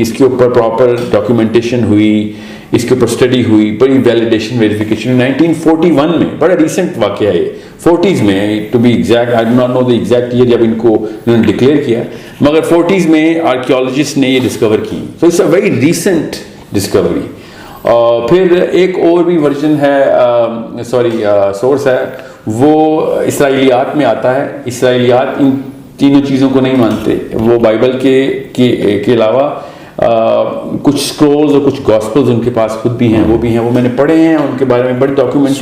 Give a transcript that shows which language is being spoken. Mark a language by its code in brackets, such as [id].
[ur] اس کے اوپر proper documentation ہوئی, اس کے اوپر اسٹڈی ہوئی, بڑی ویلیڈیشن ویریفیکیشن 1941 میں, بڑا ریسنٹ واقعہ ہے یہ, 40s میں [en] to be exact, I do not know the exact year [ur] جب ان کو انہوں نے ڈکلیئر کیا, مگر 40s میں آرکیولوجسٹ نے یہ ڈسکور کی. [en] So it's a very recent discovery. [ur] پھر ایک اور بھی ورژن ہے, سورس ہے, وہ اسرائیلیات میں آتا ہے. اسرائیلیات ان تینوں چیزوں کو نہیں مانتے. وہ بائبل کے علاوہ کچھ اسکرولز اور کچھ گاسپلز ان کے پاس خود بھی ہیں, وہ بھی ہیں, وہ میں نے پڑھے ہیں, ان کے بارے میں بڑی ڈاکیومنٹریز,